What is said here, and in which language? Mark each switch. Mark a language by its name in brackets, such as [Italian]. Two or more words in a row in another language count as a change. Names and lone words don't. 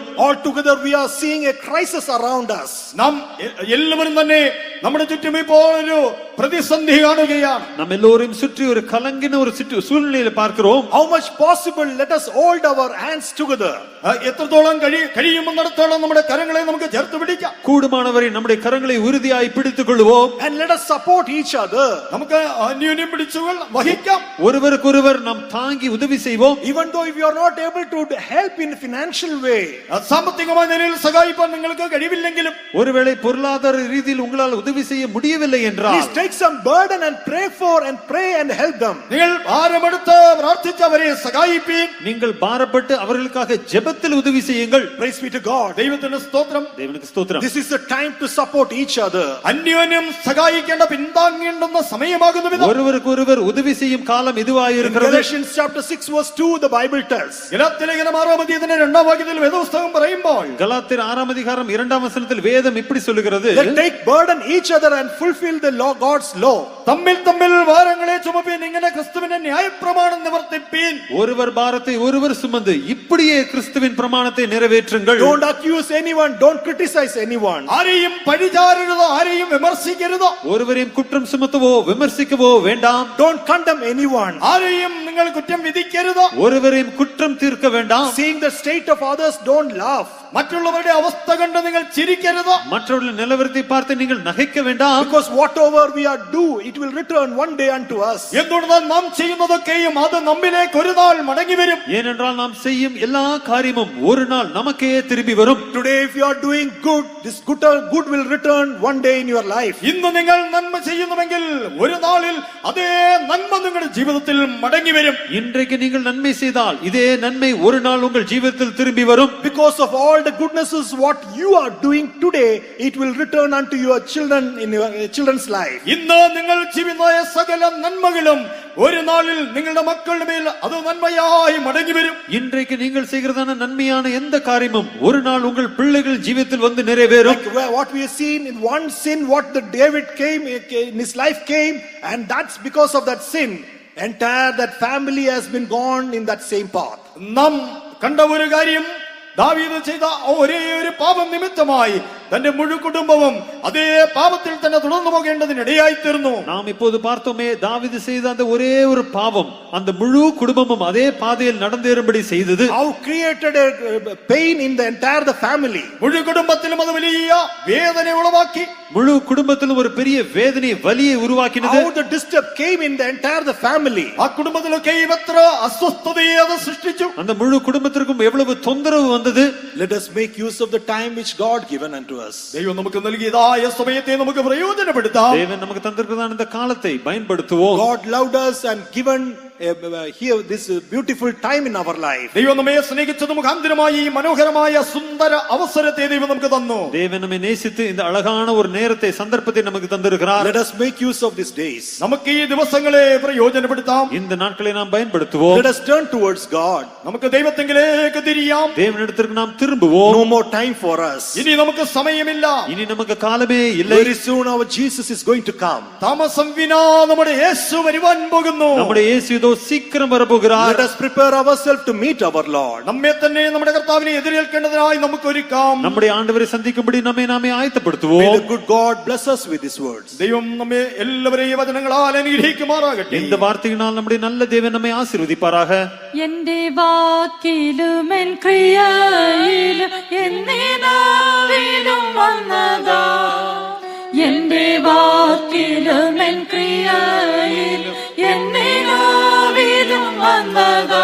[English] All together we are seeing a crisis around us. [Malayalam] നാം എല്ലാവരും തന്നെ നമ്മുടെ ചുറ്റും ഇപ്പോൾ ഒരു പ്രതിസന്ധി കാണുകയാണ്. [Tamil] நாம் எல்லோரையும் சுற்றி ஒரு கலங்கின ஒரு சூழ்நிலையில பார்க்கிறோம். [English] How much possible, let us hold our hands together. [Malayalam] എത്രത്തോളം കഴിയുമെന്നിടത്തോളം നമ്മുടെ കരങ്ങളെ നമുക്ക് ചേർത്ത് പിടിക്കാം. [Tamil] கூடுமானவரை நம்முடைய கரங்களை உறுதியாய் பிடித்துக் கொள்வோம். [English] And let us support each other. [Malayalam] നമുക്ക് അന്യോന്യം പിടിച്ചു വഹിക്കാം. [Tamil] ஒருவருக்கொருவர் நாம் தாங்கி உதவி செய்வோம். [English] Even though if you are not able to help in financial way, [Malayalam] സാമ്പത്തികമായ നിലയിൽ സഹായിപ്പാൻ നിങ്ങൾക്ക് കഴിവില്ലെങ്കിലും, [Tamil] ஒருவேளை பொருளாதார ரீதியில் உங்களால் உதவி செய்ய முடியவில்லை என்றால், [English] please take some burden and pray and help them. [Malayalam] നിങ്ങൾ ഭാരമെടുത്ത് പ്രാർത്ഥിച്ച് അവരെ സഹായിപ്പീൻ. [Tamil] நீங்கள் பாரப்பட்டு அவர்களுக்காக ஜெபத்தில் உதவி செய்யுங்கள். [English] Praise be to God. [Malayalam] ദൈവത്തിന് സ്തോത്രം. [Tamil] தேவனுக்கு ஸ்தோத்திரம். [English] This is the time to support each other. [Malayalam] അന്യോന്യം സഹായിക്കേണ്ട പിന്താങ്ങേണ്ടുന്ന സമയമാകുന്നു ഇത്. [Tamil] ஒருவருக்கொருவர் உதவி செய்யும் காலம் இதுவாய் [English] In [Tamil] இருக்கிறது. [English] Galatians chapter 6 verse 2 the Bible tells, [Malayalam] ഗലാത്യലേഖനം 6-ാം അധ്യായത്തിന്റെ 2-ാം വാക്യത്തിൽ വേദപുസ്തകം പറയുമ്പോൾ, [Tamil] கலாத்தியர் 6-ஆம் அதிகாரம் 2-ஆம் வசனத்தில் வேதம் இப்படி சொல்லுகிறது, [English] they take burden each other and fulfill the law, God's law. [Malayalam] തമ്മിൽ ഭാരങ്ങളെ ചുമപ്പീൻ, ഇങ്ങനെ ക്രിസ്തുവിന്റെ ന്യായപ്രമാണം നിവർത്തിപ്പീൻ. [Tamil] ஒருவர் பாரத்தை ஒருவர் சுமந்து இப்படியே கிறிஸ்துவின் பிரமாணத்தை நிறைவேற்றுங்கள். [English] Don't accuse anyone, don't criticize anyone. [Malayalam] ആരെയും പഴിചാരരുത്, ആരെയും വിമർശിക്കരുത്. [Tamil] ஒருவரையும் குற்றம் சுமத்தவோ விமர்சிக்கவோ வேண்டாம். [English] Don't condemn anyone. [Malayalam] ആരെയും നിങ്ങൾ കുറ്റം വിധിക്കരുത്. [Tamil] ஒருவரையும் குற்றம் தீர்க்க வேண்டாம். [English] Seeing the state of others, don't laugh. [Malayalam] മറ്റുള്ളവരുടെ അവസ്ഥ കണ്ട് നിങ്ങൾ ചിരിക്കരുത്. [Tamil] மற்றவர்கள் நிலவரத்தை பார்த்து நீங்கள் நகைக்க வேண்டாம். [English] Because whatever we are do, it will return one day unto us. [Malayalam] എന്തുകൊണ്ടാൽ നാം ചെയ്യുന്നതൊക്കെയും അത് നമ്മിലേക്ക് ഒരു നാൾ മടങ്ങി വരും. [Tamil] ஏனென்றால் நாம் செய்யும் எல்லா காரியமும் ஒரு நாள் நமக்கே திரும்பி வரும். [English] Today if you are doing good, this good will return one day in your life. [Malayalam] ഇന്ന് നിങ്ങൾ നന്മ ചെയ്യുന്നുവെങ്കിൽ ഒരു നാളിൽ അതേ നന്മ നിങ്ങളുടെ ജീവിതത്തിൽ മടങ്ങി വരും. [Tamil] இன்றைக்கு நீங்கள் நன்மை செய்தால் இதே நன்மை ஒரு நாள் உங்கள் ஜீவிதத்தில் திரும்பி வரும். [English] Because of all the goodnesses what you are doing today, it will return unto your children in your children's life. [Malayalam] ഇന്ന് നിങ്ങൾ ചെയ്യുന്ന സകല നന്മകളും ഒരു നാളിൽ നിങ്ങളുടെ മക്കളുടെ മേൽ അത് നന്മയായി മടങ്ങി വരും. [Tamil] இன்றைக்கு நீங்கள் செய்கிறதான நன்மையான எந்த காரியமும் ஒரு நாள் உங்கள் பிள்ளைகள் ஜீவிதத்தில் வந்து நிறைவேறும். [English] Like what we have seen in one sin, what the David came in his life came, and that's because of that sin. Entire that family has been gone in that same path. [Malayalam] നാം കണ്ട ഒരു കാര്യം, ദാവീദ് ചെയ്ത ഒരേ ഒരു പാപം നിമിത്തമായി തന്റെ മുഴു കുടുംബവും അതേ പാപത്തിൽ തന്നെ തുടർന്നു പോകേണ്ടതിനിടയായി തീർന്നു. [Tamil] நாம் இப்போது பார்த்தோமே, தாவீது செய்த அந்த ஒரே ஒரு பாவம் அந்த முழு குடும்பமும் அதே பாதையில் நடந்தேறும்படி செய்தது. [English] How created a pain in the entire the family. [Malayalam] മുഴു കുടുംബത്തിലും അത് വലിയ വേദന ഉളവാക്കി. [Tamil] முழு குடும்பத்திலும் ஒரு பெரிய வேதனை வலியை உருவாக்கினது. [English] How the disturb came in the entire the family. [Malayalam] ആ കുടുംബത്തിലൊക്കെയും എത്ര അസ്വസ്ഥതയെ അത് സൃഷ്ടിച്ചു. [Tamil] அந்த முழு குடும்பத்திற்கும் எவ்வளவு தொந்தரவு வந்தது. [English] Let us make use of the time which God given unto us. [Malayalam] ദൈവം നമുക്ക് നൽകിയതായ സമയത്തെ നമുക്ക് പ്രയോജനപ്പെടുത്താം. [Tamil] தேவன் நமக்கு தந்திருக்கிறதான இந்த காலத்தை பயன்படுத்துவோம். [English] God loved us and given here this beautiful time in our life. [Malayalam] ദൈവം നമ്മെ സ്നേഹിച്ചത് മുഖാന്തരമായി ഈ മനോഹരമായ സുന്ദര അവസരത്തെ ദൈവം നമുക്ക് തന്നു. [Tamil] தேவன் நம்மை நேசித்து இந்த அழகான ஒரு நேரத்தை சந்தர்ப்பத்தை நமக்கு தந்திருக்கிறார். [English] Let us make use of these days. [Malayalam] നമുക്ക് ഈ ദിവസങ്ങളെ പ്രയോജനപ്പെടുത്താം. [Tamil] இந்த நாட்களை நாம் பயன்படுத்துவோம். [English] Let us turn towards God. [Malayalam] നമുക്ക് ദൈവത്തെങ്കിലേക്ക് തിരിയാം. [Tamil] தேவனிடத்திற்கு நாம் திரும்புவோம். [English] No more time for us. [Malayalam] ഇനി നമുക്ക് സമയമില്ല. [Tamil] இனி நமக்கு காலமே இல்லை. [English] Very soon our Jesus is going to come. [Malayalam] താമസം വിനാ നമ്മുടെ യേശു വരുവാൻ പോകുന്നു. [Tamil] நம்முடைய இயேசு இதோ சீக்கிரம் வரப்போகிறார். [English] Let us prepare ourselves to meet our Lord. [Malayalam] നമ്മെ തന്നെ നമ്മുടെ കർത്താവിനെ എതിരേൽക്കേണ്ടതിനായി നമുക്ക് ഒരുക്കാം. [Tamil] நம்முடைய ஆண்டவரை சந்திக்கும்படி நம்மை நாமே [English] May [Tamil] ஆயத்தப்படுத்துவோம். [English] the good God bless us with His words. [Malayalam] ദൈവം നമ്മെ എല്ലാവരെയും വചനങ്ങളാൽ അനുഗ്രഹിക്കുമാറാകട്ടെ. [Tamil] இந்த வார்த்தையினால் நம்முடைய நல்ல தேவன் நம்மை ஆசீர்வதிப்பாராக. [Malayalam] എന്റെ വാക്കിലും എൻ ക്രിയയിലും എന്നേനാവിലും വന്നതാ. എന്റെ വാക്കിലും എൻ ക്രിയയിലും എന്നേനാവിലും വന്നതാ.